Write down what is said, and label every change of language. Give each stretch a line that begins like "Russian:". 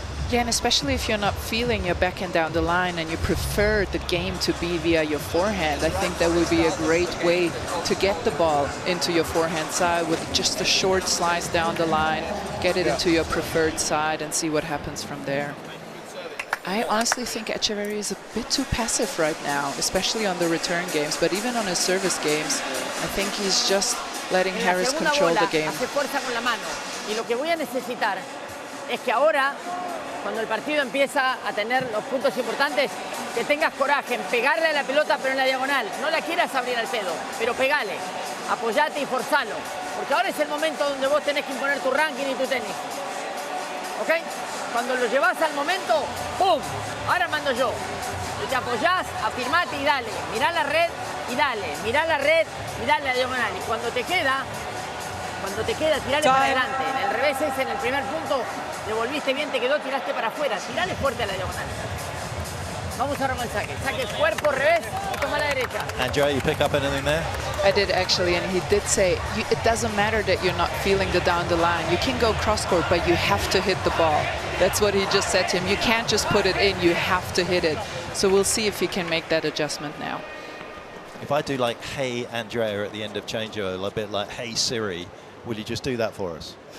English: Yeah, and especially if you're not feeling your backhand down the line and you prefer the game to be via your forehand, I think that would be a great way to get the ball into your forehand side with just a short slice down the line, get it into your preferred side and see what happens from there. I honestly think Etcheverry is a bit too passive right now, especially on the return games, but even on his service games, I think he's just letting Harris control the game.
Spanish: Y lo que voy a necesitar es que ahora, cuando el partido empieza a tener los puntos importantes, que tengas coraje en pegarle a la pelota pero en la diagonal. No la quieras abrir al pedo, pero pegale, apoyate y forzalo. Porque ahora es el momento donde vos tenés que imponer tu ranking y tu tenis. ¿Ok? Cuando lo llevas al momento, ¡pum! Ahora mando yo. Y te apoyás, afirmate y dale. Mirá la red y dale. Mirá la red y dale a la diagonal. Y cuando te queda, tirale para adelante. En el revés ese, en el primer punto, devolviste bien, te quedó, tiraste para afuera. Tirale fuerte a la diagonal. Vamos ahora con el saque. Saque cuerpo, revés y toma la derecha.
English: Andrea, you pick up anything there? I did actually, and he did say, it doesn't matter that you're not feeling the down the line. You can go cross court, but you have to hit the ball. That's what he just said to him. You can't just put it in, you have to hit it. So we'll see if he can make that adjustment now. If I do like, hey, Andrea, at the end of changeover, a bit like, hey, Siri, will you just do that for us?